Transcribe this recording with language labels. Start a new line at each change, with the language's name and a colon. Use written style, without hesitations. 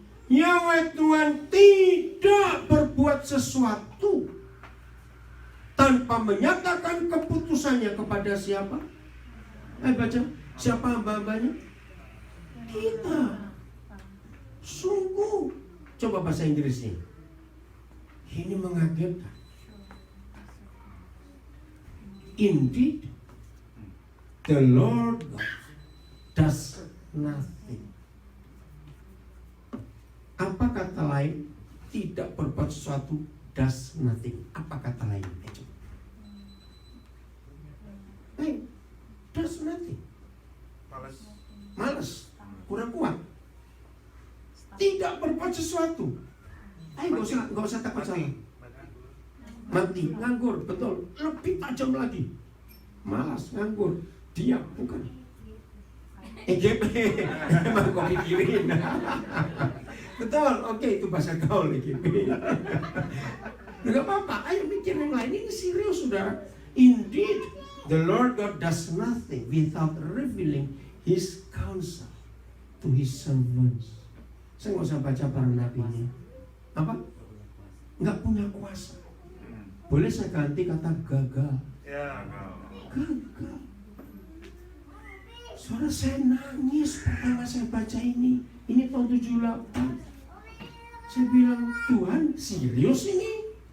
Indonesian: Yahweh Tuhan tidak berbuat sesuatu tanpa menyatakan keputusannya kepada siapa? Baca, siapa hamba-hambanya? Kita. Sungguh. Coba bahasa Inggrisnya. Ini mengagetkan.
English: Indeed, the Lord God does nothing.
Indonesian: Apa kata lain? Tidak berbuat sesuatu,
English: does nothing.
Indonesian: Apa kata lain?
English: Does nothing.
Indonesian: Males, kurang kuat. Tidak berbuat sesuatu. Nggak usah takut salah. Mati, nganggur, betul. Lebih tajam lagi. Malas, nganggur, diam, bukan. EGP, emang kau pikirin. Betul, oke, itu bahasa gaul EGP. Enggak apa-apa, ayo mikir yang lain. Ini serius, saudara. Indeed,
English: The Lord God does nothing without revealing His counsel to His servants.
Indonesian: Saya nggak usah baca para nabinya. Apa? Nggak punya kuasa. Boleh saya ganti kata gagal. Ya. Gagal. Suara saya nangis pertama saya baca ini. Ini tahun 78. Saya bilang, Tuhan serius ini?